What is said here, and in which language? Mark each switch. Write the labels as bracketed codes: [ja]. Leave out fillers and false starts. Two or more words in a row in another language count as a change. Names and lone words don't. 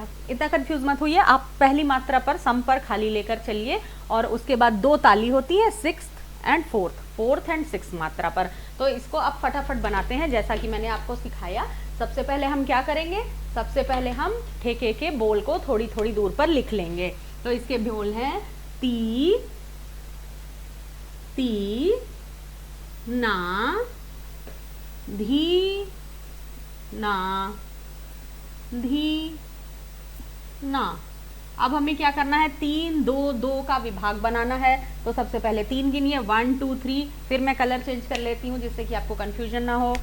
[hi] इतना कंफ्यूज मत होइए, आप पहली मात्रा पर सम पर खाली लेकर चलिए। और उसके बाद 2 ताली होती है [en] 6th and 4th and 6th [hi] मात्रा पर। तो इसको आप फटाफट बनाते हैं जैसा कि मैंने आपको सिखाया। सबसे पहले हम क्या करेंगे, सबसे पहले हम ठेके के बोल को थोड़ी थोड़ी दूर पर लिख लेंगे। तो इसके बोल हैं ती ती ना, धी ना, धी ना। अब हमें क्या करना है, 3 2 2 का विभाग बनाना है। तो सबसे पहले 3 गिनिए, 1 2 3, फिर मैं [en] colour change [hi] कर लेती हूँ जिससे कि आपको कंफ्यूजन ना हो।